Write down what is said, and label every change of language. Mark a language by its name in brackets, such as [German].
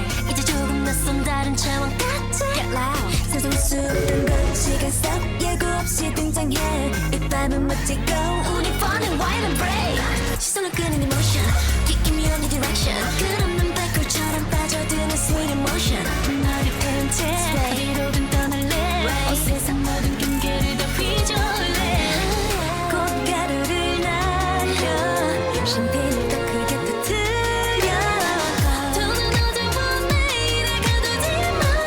[Korean] 이제 조금 낯선 다른 차원 같아. [English] Get loud. [Korean] 세상 수많은 거치가 썩 예고 없이 등장해. 이 밤은 멋지고 우리 [English] fun and wild and brave. [Korean] 시선을 끄는 emotion. [English] Give me your direction. [Korean] 끝없는 black홀처럼 빠져드는 [English] sweet emotion. [Korean] 머리 펴은 채 어디로든 떠날래. 온 세상 모든 경계를 다 휘저을래. 꽃가루를 날려 샴페인을 더 크게 터뜨려. 더는 어제와 내일을 가두지 마.